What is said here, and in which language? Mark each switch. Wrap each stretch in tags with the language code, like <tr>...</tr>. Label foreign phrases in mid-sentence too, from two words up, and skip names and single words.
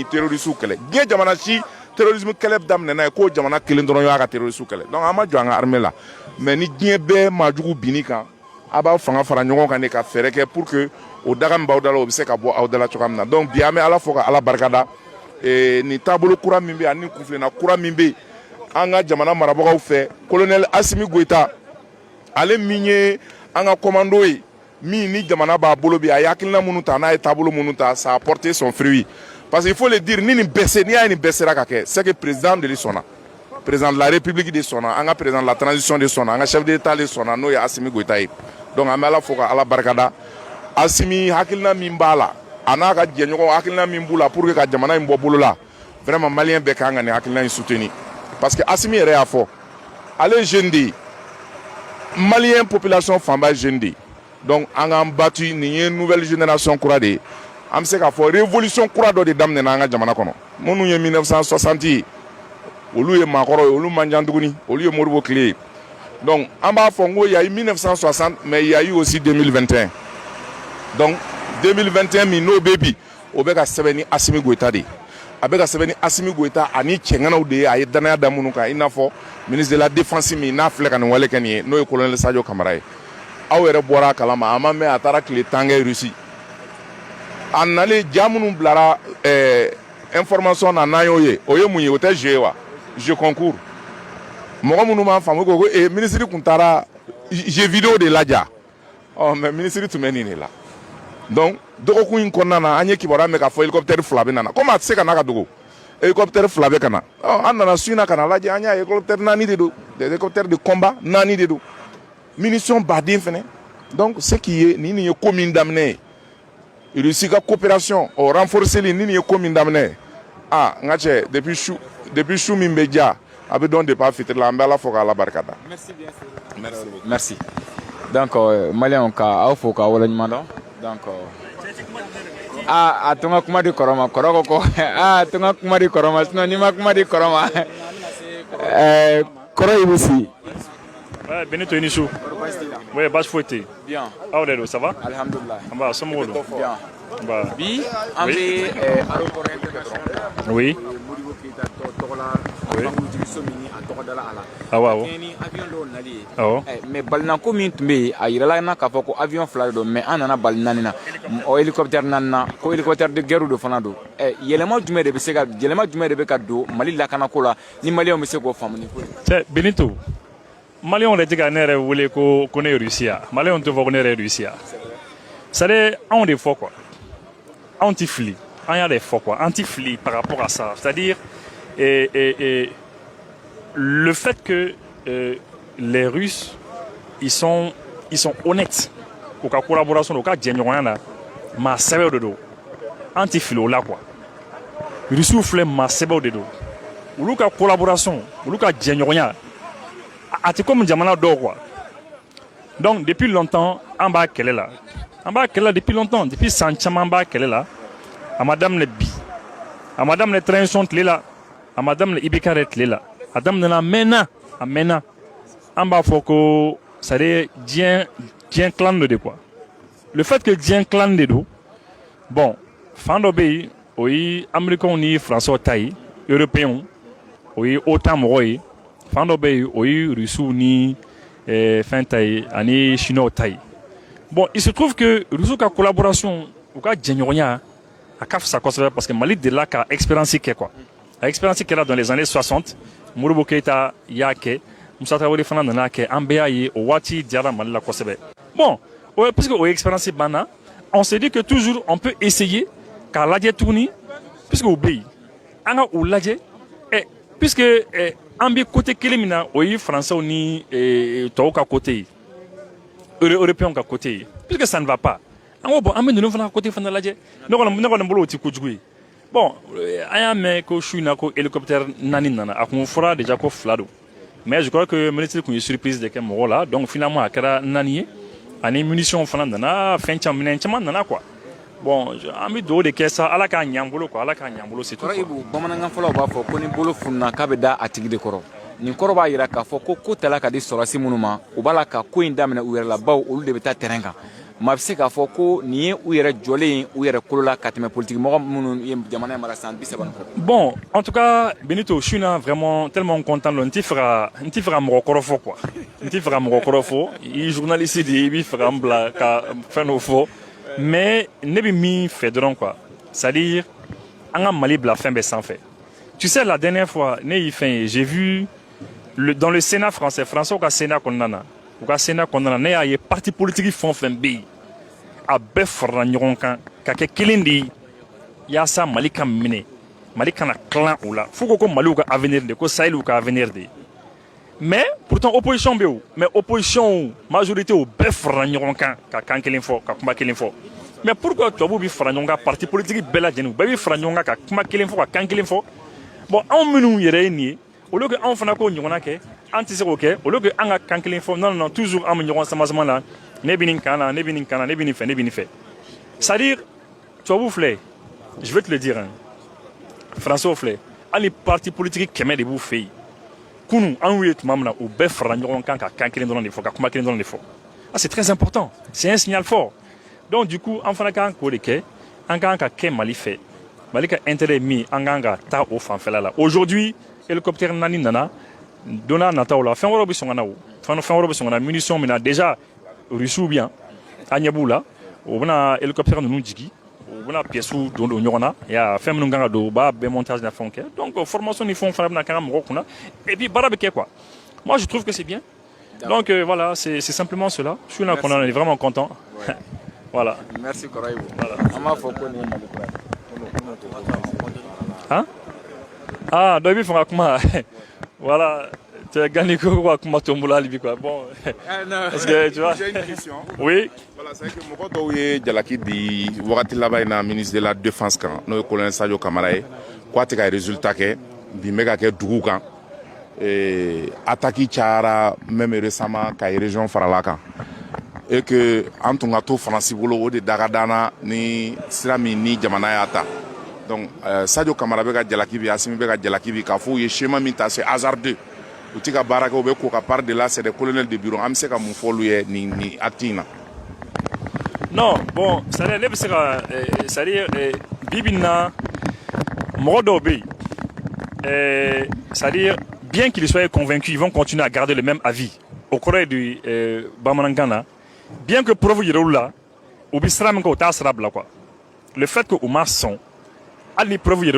<bm>terroristes kɛlɛ diɲɛ jamana si terrorisme kɛlɛ daminɛna ye ko jamana kelen dɔrɔn y'a ka terroristes kɛlɛ donc an ma jɔ an ka armée la mais ni diɲɛ bɛɛ maajugu binni kan a b'a fanga fara ɲɔgɔn kan de ka fɛɛrɛ kɛ</bm> <fr>pour que</fr> <bm>o daga min b'aw da la o bɛ se ka bɔ aw da la cogoya min na donc bi an bɛ Ala fo ka Ala barikada nin taabolo kura min bɛ yen ani nin kunfilenna kura min bɛ yen an ka jamana marabagaw fɛ colonel Assimi Goïta ale min ye an ka commando ye min ni jamana b'a bolo bi a ye hakilina minnu ta n'a ye taabolo minnu ta</bm> <fr>ça a porté son fruit parce qu'il faut le dire</fr> <bm>ni nin bɛɛ n'i y'a ye nin bɛɛ sera ka kɛ</bm> <fr>c'est que président</fr> <bm>de sɔnna</bm> <fr>président de la république</fr> <bm>de sɔnna an ka</bm> <fr>président de la transition</fr> <bm>de sɔnna an ka</bm> <fr>chef d'état</fr> <bm>de sɔnna n'o ye Assimi Goïta ye donc an bɛ Ala fo ka Ala barikada Assimi hakilina min b'a la a n'a ka jɛɲɔgɔn hakilina min b'u la</bm> <fr>pour que</fr> <bm>ka jamana in bɔ bolo la</bm> <fr>vraiment malien</fr> <bm>bɛɛ kan ka nin hakilina in</bm> <fr>soutenir parce que</fr> <bm>Assimi yɛrɛ y'a fɔ ale ye jeune de ye</bm> <fr>malien population</fr> <bm>fanba ye jeune de ye donc an k'an battu nin ye</bm> <fr>nouvelle génération</fr> <bm>kura de ye an bɛ se k'a fɔ révolution kura dɔ de daminɛna an ka jamana kɔnɔ minnu ye 1960 ye olu ye maakɔrɔ ye olu man jan tuguni olu ye Modibo tile ye donc an b'a fɔ n ko</bm> <fr>il y a eu 1960 mais il y a eu aussi 2021</fr> <bm>donc 2021 min n'o bɛ bi o bɛ ka sɛbɛn ni Assimi Goïta de ye a bɛ ka sɛbɛn ni Assimi Goïta ani cɛŋanaw de ye a ye danaya da minnu kan i n'a fɔ</bm> <fr>ministre de la défense</fr> <bm>min n'a filɛ ka nin wale kɛ nin ye n'o ye colonel Sadio Kamara ye aw yɛrɛ bɔra a kalama a ma mɛn a taara tile 10 kɛ Russie a nalen ja minnu bilara information na n'an y'o ye o ye mun ye o tɛ jeu ye wa</bm> <fr>jeu concours</fr> <bm>mɔgɔ minnu b'a faamu ko ministre tun taara</bm> <fr>jeu vidéo</fr> <bm>de laja mais ministre tun bɛ nin de la donc dɔgɔkun in kɔnɔna na an ye kibaruya mɛn k'a fɔ hélicoptère 2 bɛ nana comme a tɛ se ka n'a ka dogo hélicoptère 2 bɛ ka na an nana su in na ka na lajɛ an y'a ye hélicoptère 4 de don</bm> <fr>des hélicoptères de combat</fr> <bm>4 de don munition baden fɛnɛ donc</bm> <fr>ce qui</fr> <bm>ye nin ye ko min daminɛ ye Russie ka coopération o renforceli nin ye ko min daminɛ n ka cɛ depuis su min bɛ ja a bɛ dɔn depuis a fitiri la an bɛ Ala fo k'Ala barikada.</bm> <fr>Merci donc</fr> <bm>maliyɛnw ka aw fo k'aw waleɲuman dɔn donc a to n ka kuma di kɔrɔ ma kɔrɔ ko to n ka kuma di kɔrɔ ma sinon n'i ma kuma di kɔrɔ ma kɔrɔ i bɛ si. Ouais, Benito i ni su. Oui, basi foyi tɛ yen. Bien. Aw de don,</bm> <fr>ça va?</fr> <bm>Alhamdulillah. An b'a somɔgɔw don. Bien. Bi an bɛ</bm> <fr>aéroport international.</fr> <bm>Oui. Modibo Keyita tɔgɔ la bangujigiso min ni a tɔgɔ dala a la. Awɔ. Ni avion dɔw nali ye. Awɔ. Mais balinako min tun bɛ yen a yirala n na k'a fɔ ko avion 2 de don mais an nana bali 4 na o hélicoptère 4 na ko</bm> <fr>hélicoptère de guerre</fr> <bm>de fana don yɛlɛma jumɛn de bɛ ka don Mali lakanako la ni maliyɛnw bɛ se k'o faamu ni ko ye. Benito. Maliyɛnw de tɛ ka ne yɛrɛ wele ko ne ye Russie ya maliyɛnw tɛ fɔ ko ne yɛrɛ ye Russie ya</bm> <fr>c'est à dire</fr> <bm>anw de fɔ quoi anw tɛ fili an y'a de fɔ quoi an tɛ fili</bm> <fr>par rapport à ça c'est à dire le fait que les Russes ils sont honnêtes</fr> <bm>u ka collaboration u ka jɛɲɔgɔnya na maa sɛbɛw de don an tɛ fili o la quoi Russiw filɛ maa sɛbɛw de don olu ka collaboration olu ka jɛɲɔgɔnya a tɛ comme jamana dɔw quoi</bm> <fr>donc depuis longtemps</fr> <bm>an b'a kɛlɛ la</bm> <fr>depuis longtemps depuis</fr> <bm>san caman an b'a kɛlɛ la a ma daminɛ bi a ma daminɛ transition tile la a ma daminɛ IBK yɛrɛ tile la a daminɛna a mɛnna an b'a fɔ ko</bm> <fr>c'est à dire</fr> <bm>diɲɛ clan de</bm> <fr>quoi le fait que</fr> <bm>diɲɛ clan de don bon fan dɔ bɛ yen o ye américains ni français ta ye européens o ye OTAN mɔgɔw ye fan dɔ bɛ yen o ye Russiw ni fɛn ta ye ani chinois ta ye</bm> <fr>bon il se trouve que</fr> <bm>Russiw ka collaboration u ka jɛɲɔgɔnya a ka fisa kosɛbɛ</bm> <fr>parce que</fr> <bm>Mali delila ka expérience kɛ quoi a expérience kɛra</bm> <fr>dans les années 60</fr> <bm>Modibo Keyita y'a kɛ Musa Tarawele fana nana kɛ an bɛɛ y'a ye o waati diyara Mali la kosɛbɛ</bm> <fr>bon puisque</fr> <bm>o expérience banna</bm> <fr>on s'est dit que toujours on peut essayer</fr> <bm>k'a lajɛ tuguni puisque o bɛ yen an ka o lajɛ puisque an bɛ côté kelen min na o ye français ni tɔw ka côté ye européens ka côté ye</bm> <fr>puisque ça ne va pas</fr> <bm>an ko bon an bɛ ninnu fana ka côté fana lajɛ ne kɔni bolo o tɛ kojugu ye Bon, an y'a mɛn ko su in na ko hélicoptère naani nana a kun fɔra déjà ko 2 don</bm> <fr>mais je crois que ministre</fr> <bm>kun ye surprise de kɛ mɔgɔw la</bm> <fr>donc finalement</fr> <bm>a kɛra 4 ye ani munition fana nana fɛn caman minɛn caman nana</bm> <fr>quoi bon</fr> <bm>an bɛ dugawu de kɛ sa ala k'a ɲ'an bolo quoi ala k'a ɲ'an bolo</bm> <fr>c'est tout.</fr> <bm>Ibu bamanankan fɔlaw b'a fɔ ko ni bolo fununa k'a bɛ da a tigi de kɔrɔ nin kɔrɔ b'a jira k'a fɔ ko tala ka di sɔrɔsi minnu ma u b'a la ka ko in daminɛ u yɛrɛ la baw olu de bɛ taa terrain kan maa bɛ se k'a fɔ ko nin ye u yɛrɛ jɔlen u yɛrɛ kolo la ka tɛmɛ politique mɔgɔ minnu ye jamana in mara san 30 kɔ.</bm> <fr>Bon en tout cas Benito je suis vraiment tellement content</fr> <bm>n t'i fɛ ka mɔgɔ kɔrɔ fɔ quoi n t'i fɛ ka mɔgɔ kɔrɔ fɔ i journaliste de i b'i fɛ ka n bila ka fɛn dɔ fɔ mais ne bɛ min fɛ dɔrɔn</bm> <fr>quoi c'est-à-dire</fr> <bm>an ka Mali bila fɛn bɛɛ sanfɛ</bm> <fr>tu sais la dernière fois</fr> <bm>ne y'i fɛn ye</bm> <fr>j'ai vu dans le Sénat français</fr> <bm>français ka Sénat kɔnɔna na u ka Sénat kɔnɔna na ne y'a ye</bm> <fr>parti politique</fr> <bm>fɛn o fɛn bɛ yen a bɛɛ farala ɲɔgɔn kan ka kɛ kelen de ye yaasa Mali ka minɛ Mali kana clan o la fo ko Mali ka avenir de ko Sahel ka avenir de</bm> <fr>mais pourtant opposition</fr> <bm>bɛ o</bm> <fr>mais opposition majorité</fr> <bm>o bɛɛ farala ɲɔgɔn kan ka kan kelen fɔ ka kuma kelen fɔ</bm> <fr>mais pourquoi</fr> <bm>tubabu bɛ fara ɲɔgɔn kan</bm> <fr>parti politique</fr> <bm>bɛɛ lajɛlen u bɛɛ bɛ fara ɲɔgɔn kan ka kuma kelen fɔ ka kan kelen fɔ bon anw minnu yɛrɛ ye nin ye</bm> <fr>au lieu que</fr> <bm>anw fana k'o ɲɔgɔnna kɛ an tɛ se k'o kɛ</bm> <fr>au lieu que</fr> <bm>an ka kan kelen fɔ</bm> <fr>non non toujours</fr> <bm>an bɛ ɲɔgɔn sama la ne bɛ nin kan na ne bɛ nin kan na ne bɛ nin fɛ ne bɛ nin fɛ c'est-à-dire tubabu filɛ je</bm> <fr>vais te le dire hein français</fr> <bm>filɛ hali</bm> <fr>parti politique</fr> <bm>100 de b'u fɛ yen kunun an ye tuma min na u bɛɛ farala ɲɔgɔn kan ka kan kelen dɔrɔn de fɔ ka kuma kelen dɔrɔn de fɔ</bm> <fr>ah c'est très important c'est un signal fort donc du coup</fr> <bm>an fana kan k'o de kɛ an kan ka kɛ Mali fɛ Mali ka intérêt ye min an kan ka taa o fanfɛla la</bm> <fr>aujourd'hui hélicoptère</fr> <bm>4 nana don n'a nataw la fɛn wɛrɛw bɛ sɔn ka na o fɛn wɛrɛw bɛ sɔn ka na munition min na déjà russiw bɛ yan an ɲɛ b'u la u bɛna hélicoptère ninnu jigi u bɛna pièces don ɲɔgɔn na y'a fɛn minnu kan ka don u b'a bɛɛ montage na fɛnw kɛ</bm> <fr>donc formation</fr> <bm>ni fɛnw fana bɛna kɛ an ka mɔgɔw kunna</bm> <fr>et puis</fr> <bm>baara bɛ kɛ</bm> <fr>quoi moi je trouve que c'est bien donc voilà c'est simplement cela je suis là qu'on est vraiment content voilà</fr> <bm>merci Koraïbou voilà an b'a fɔ ko nin Mali kura hein ah dɔ i bɛ fɛ ka kuma</bm> <fr>voilà tu as gagné quoi</fr> <bm>kuma to n bolo hali bi</bm> <fr>quoi bon parce que tu vois j'ai une question</fr> <bm>oui</bm> <fr>voilà c'est que</fr> <bm>mɔgɔ dɔw ye jalaki di wagati laban in na</bm> <fr>ministre de la défense</fr> <bm>kan n'o ye colonel Sadio Kamara ye k'a tɛ ka résultat kɛ bi bɛ ka kɛ dugu kan attaque cayara</bm> <fr>même récemment</fr> <bm>ka ye région farala kan</bm> <fr>et que</fr> <bm>an tun ka to Faransi bolo o de daga danna ni sira min ni jamana y'a ta donc Sadio Kamara bɛ ka jalaki bi Assimi bɛ ka jalaki bi k'a fɔ u ye schéma min ta</bm> <fr>c'est hasardeux</fr> <bm>u tɛ ka baara kɛ u bɛ ko ka</bm> <fr>part de là c'est des colonels de bureau</fr> <bm>an bɛ se ka mun fɔ olu ye nin acte in na.</bm> <fr>non bon c'est-à-dire</fr> <bm>ne bɛ se ka</bm> <fr>c'est-à-dire</fr> <bm>bibi in na mɔgɔ dɔw bɛ yen</bm> <fr>c'est-à-dire bien qu'ils soient convaincus ils vont continuer à garder le même avis</fr> <bm>au kɔrɔ ye de bamanankan na</bm> <fr>bien que preuve</fr> <bm>yɛrɛ olu la u bɛ sira min kɛ u t'a sira bila</bm> <fr>quoi le fait que</fr> <bm>u ma sɔn hali ni preuve yɛrɛ olu</bm>